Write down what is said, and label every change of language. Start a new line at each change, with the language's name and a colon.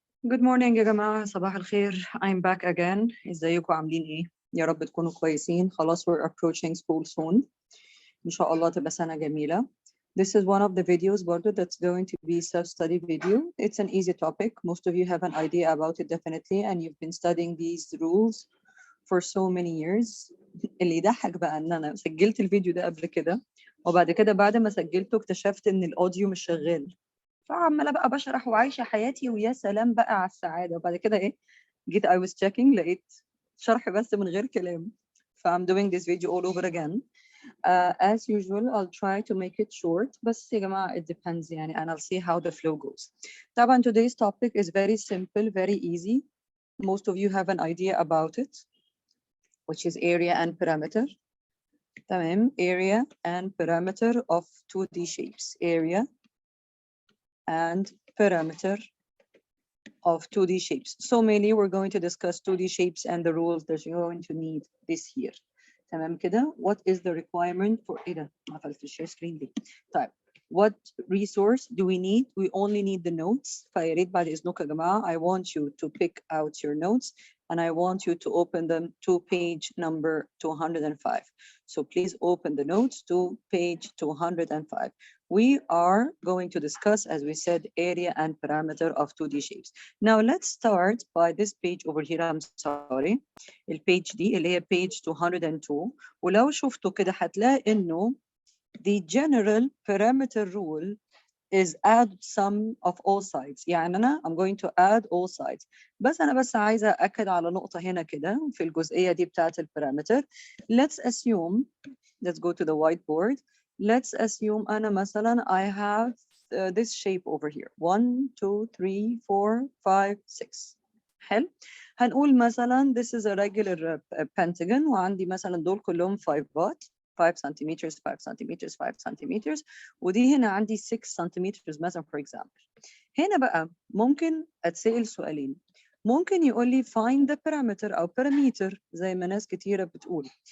English: Good morning
Arabic: يا جماعة، صباح الخير.
English: I'm back again.
Arabic: ازيكم عاملين ايه؟ يا رب تكونوا كويسين.
English: خلاص we're approaching school soon.
Arabic: إن شاء الله تبقى سنة جميلة.
English: This is one of the videos برضو that's going to be self-study video. It's an easy topic. Most of you have an idea about it definitely and you've been studying these rules for so many years.
Arabic: اللي يضحك بقى ان انا سجلت الفيديو ده قبل كده وبعد كده بعد ما سجلته اكتشفت ان الاوديو مش شغال. فعماله بقى بشرح وعايشه حياتي ويا سلام بقى على السعاده وبعد كده ايه جيت
English: I was checking
Arabic: لقيت شرح بس من غير كلام.
English: I'm doing this video all over again. As usual I'll try to make it short
Arabic: بس يا جماعه
English: it depends يعني and I'll see how the flow goes. طبعا today's topic is very simple, very easy. Most of you have an idea about it, which is area and perimeter. تمام, area and perimeter of 2D shapes. Area and perimeter of 2D shapes. So mainly we're going to discuss 2D shapes and the rules that you're going to need this year.
Arabic: تمام كده.
English: What is the requirement for
Arabic: ايه ده؟ ما قفلت الشير سكرين دي. طيب.
English: What resource do we need? We only need the notes.
Arabic: فيا ريت بعد إذنكم يا جماعة
English: I want you to pick out your notes and I want you to open them to page number 205. So please open the notes to page 205. We are going to discuss, as we said, area and parameter of 2D shapes. Now let's start by this page over here. I'm sorry.
Arabic: البيج دي اللي هي
English: page 202.
Arabic: ولو شفتوا كده هتلاقي إنه
English: the general parameter rule is add sum of all sides.
Arabic: يعني أنا
English: I'm going to add all sides.
Arabic: بس أنا عايزة أأكد على نقطة هنا كده في الجزئية دي بتاعة البارامتر.
English: Let's assume, let's go to the whiteboard. Let's assume
Arabic: أنا مثلا
English: I have this shape over here. 1, 2, 3, 4, 5, 6. حلو.
Arabic: هنقول مثلا
English: this is a regular pentagon
Arabic: وعندي مثلا دول كلهم 5 بات.
English: 5 centimeters, 5 centimeters, 5 centimeters.
Arabic: ودي هنا عندي
English: 6 centimeters مثلا for example.
Arabic: هنا بقى ممكن أتسأل سؤالين. ممكن يقول لي
English: find the parameter
Arabic: أو parameter زي ما ناس كتيرة بتقول.